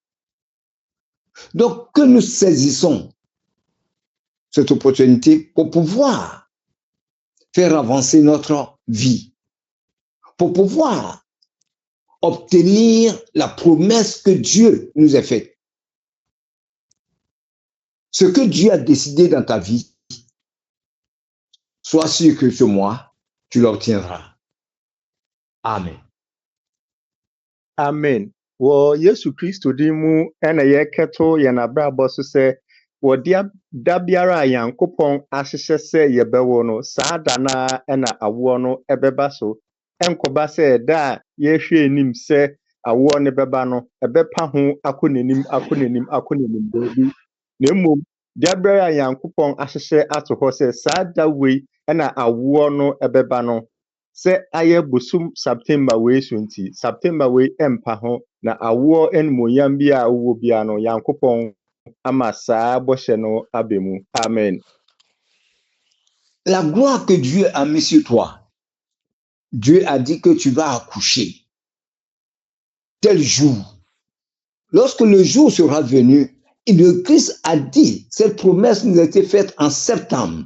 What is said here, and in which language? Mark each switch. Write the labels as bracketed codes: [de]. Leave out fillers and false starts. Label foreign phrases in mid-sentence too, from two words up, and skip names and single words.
[fr] Donc, que nous saisissons cette opportunité pour pouvoir faire avancer notre vie, pour pouvoir obtenir la promesse que Dieu nous a faite. Ce que Dieu a décidé dans ta vie, sois sûr que ce mois, tu l'obtiendras. Amen. Amen. [ak] Wɔ Yesu Kristo din mu ɛna yɛkɛto yɛn abrabɔ so sɛ wɔde da biara a Nyankopɔn ahyehyɛ sɛ yɛbɛwo no, saa da naa ɛna awoɔ no ɛbɛba so. Ɛnkɔba sɛ da a yɛhwɛ anim sɛ awoɔ no bɛba no, ɛbɛpa ho akɔ n'anim baabi. Na mmom, da biara a Nyankopɔn ahyehyɛ ato hɔ sɛ saa da wei ɛna awoɔ no ɛbɛba no, sɛ ayɛ bosom September wei so nti, September wei ɛmpa ho, na awoɔ animuonyam bi a wowɔ bia no, Nyankopɔn ama saa bɔhyɛ no aba mu. Amen. [fr] La gloire que Dieu a mise sur toi, Dieu a dit que tu vas accoucher tel jour. Lorsque le jour sera venu, le Christ a dit, cette promesse nous a été faite en septembre.